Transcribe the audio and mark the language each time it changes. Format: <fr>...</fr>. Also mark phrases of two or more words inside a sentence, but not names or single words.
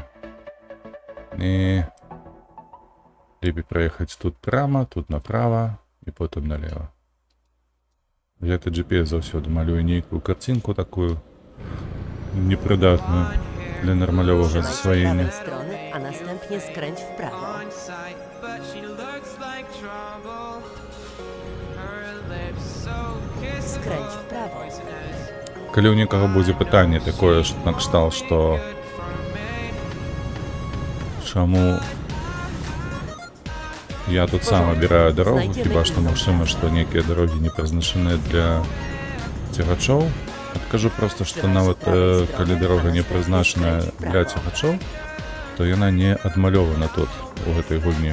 <be>І лепей праехаць тут прямо, тут направо і потым налево. Гэты GPS заўсёды малюе нейкую карцінку такую непрыдатную для нармалёвага засваення.</be> <pl>Strony, a następnie skręć w prawo. Skręć w prawo.</pl> <be>Калі ў некага будзе пытанне такое, што накшталт, што чаму Я тут сам</be> <uk>обираю дорогу,</uk> <be>хіба што магчыма, што некія дарогі не прызначаныя для цягачоў. Адкажу проста, што нават калі дарога не прызначаная для цягачоў, то яна не адмалёвана тут, у гэтай гульні.</be>